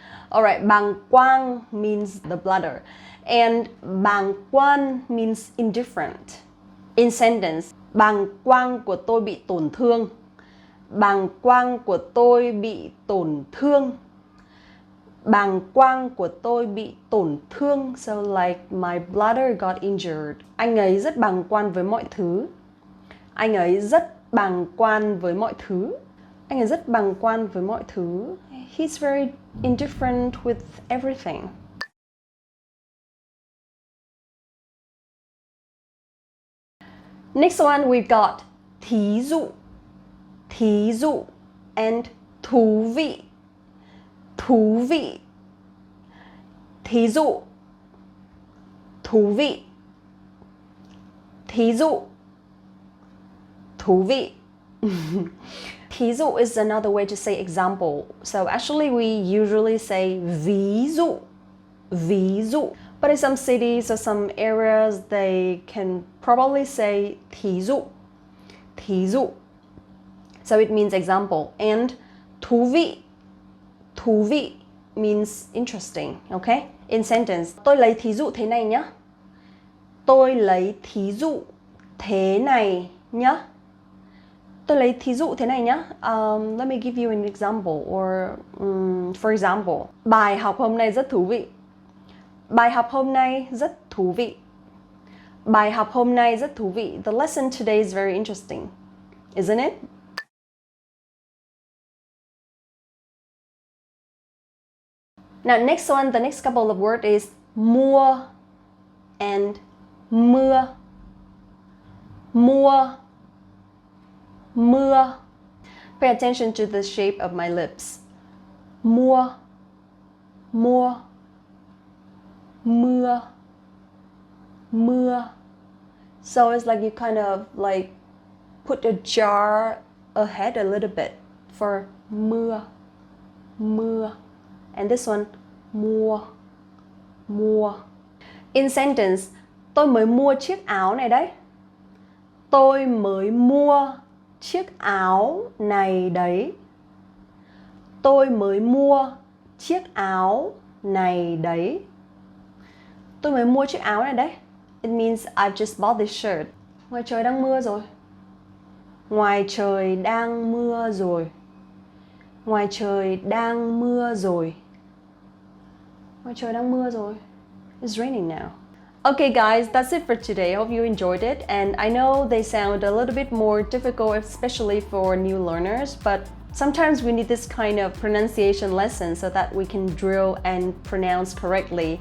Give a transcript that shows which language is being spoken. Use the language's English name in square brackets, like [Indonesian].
[English] Alright, bàng quang means the bladder and bàng quan means indifferent. In sentence, [Vietnamese] bàng quang của tôi bị tổn thương. Bàng quang của tôi bị tổn thương. Bàng quang của tôi bị tổn thương. [English] So like my bladder got injured. [Vietnamese] Anh ấy rất bàng quan với mọi thứ. Anh ấy rất bàng quan với mọi thứ. Anh ấy rất bàng quan với mọi thứ. [English] He's very indifferent with everything. Next one we've got thí dụ. Thí dụ and thú vị. Thú vị. Thí dụ. Thú vị. Thí dụ. Thú vị. Thí dụ is another way to say example. So actually we usually say ví dụ. Ví dụ. But in some cities or some areas they can probably say thí dụ. Thí dụ. So it means example. And thú vị. Thú vị means interesting, okay? In sentence, [Vietnamese] tôi lấy thí dụ thế này nhé. Tôi lấy thí dụ thế này nhé. Tôi lấy thí dụ thế này nhé. [English] Let me give you an example. Or, for example, [Vietnamese] bài học hôm nay rất thú vị. Bài học hôm nay rất thú vị. Bài học hôm nay rất thú vị. [English] The lesson today is very interesting, isn't it? Now, next one, the next couple of words is mua and mưa. Mua, mưa. Pay attention to the shape of my lips. [Vietnamese] Mua, mua, mưa, mưa. [English] So it's like you kind of like put a jar ahead a little bit for mưa, mưa. And this one, mua, mua. In sentence, [Vietnamese] tôi mới mua chiếc áo này đấy. Tôi mới mua chiếc áo này đấy. Tôi mới mua chiếc áo này đấy. Tôi mới mua chiếc áo này đấy. [English] It means I've just bought this shirt. [Vietnamese] Ngoài trời đang mưa rồi. Ngoài trời đang mưa rồi. Ngoài trời đang mưa rồi. Ngoài trời đang mưa rồi. [English] It's raining now. Okay guys, that's it for today. I hope you enjoyed it. And I know they sound a little bit more difficult, especially for new learners, but sometimes we need this kind of pronunciation lesson so that we can drill and pronounce correctly.